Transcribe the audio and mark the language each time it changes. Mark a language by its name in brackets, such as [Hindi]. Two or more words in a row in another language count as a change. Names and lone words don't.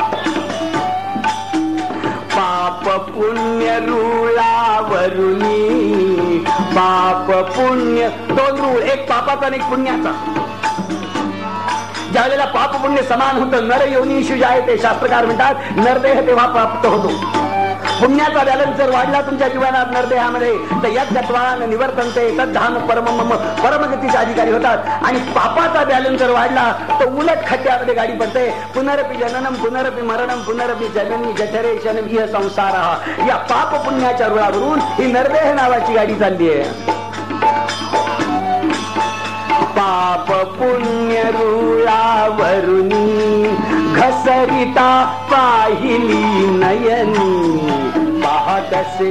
[Marathi] पाप पुण्य रुळावरुनी, पाप पुण्य, दोन रूळ, एक पापाचा आणि एक पुण्याचा. ज्या वेळेला पाप पुण्य समान होतं, [Sanskrit] नर योनीषु जायते, [Marathi] शास्त्रकार म्हणतात नरदेह तेव्हा प्राप्त होतो. पुण्याचा बॅलन्स जर वाढला तुमच्या जीवनात नरदेहामध्ये, तर [Sanskrit] यद्गत्वान निवर्तन्ते तद्धाम परमम, [Marathi] परमगतीचे अधिकारी होतात. आणि पापाचा बॅलन्स जर वाढला तर उलट खड्ड्यामध्ये गाडी पडते. [Sanskrit] पुनरपि जननम पुनरपि मरणम पुनरपि जननी जठरे शनम इह संसार. [Marathi] या पाप पुण्याच्या रुळावरून ही नरदेह नावाची गाडी चालली आहे. पाप पुण्य रुळावरुनी, घसरिता पाहिली नयनी, पहा कसे.